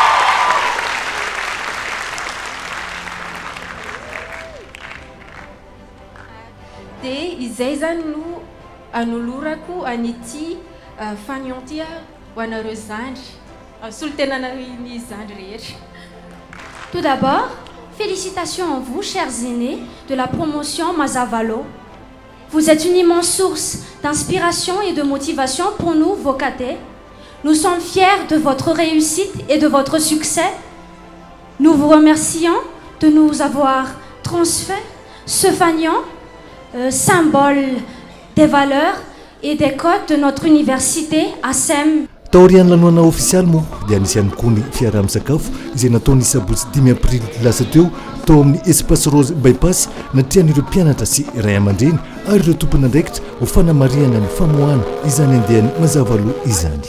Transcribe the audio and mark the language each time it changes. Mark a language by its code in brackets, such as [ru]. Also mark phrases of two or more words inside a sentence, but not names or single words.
[mg] Dia izay zany no anolorako an'ity fanion ty ho anareo zandry solitenanareny zandry rehetra. [fr] Tout d'abord, félicitations à vous, chers aînés, de la promotion Mazavalo. Vous êtes une immense source d'inspiration et de motivation pour nous, vos cadets. Nous sommes fiers de votre réussite et de votre succès. Nous vous remercions de nous avoir transféré ce fanion, symbole des valeurs et des codes de notre université ASM. [mg] Taorian'ny lanonana ofisialy moa dia nisy ihany koa ny fiaraha-misakafo izay nataony sabotsy 5 aprily lasa teo tao amin'ny espace rose bypass natrian'ireo mpianatra sy ray aman-dreny ary ireo tompona andraikitra ho fanamariana ny famoahana izany andehan'ny mazava loha izany.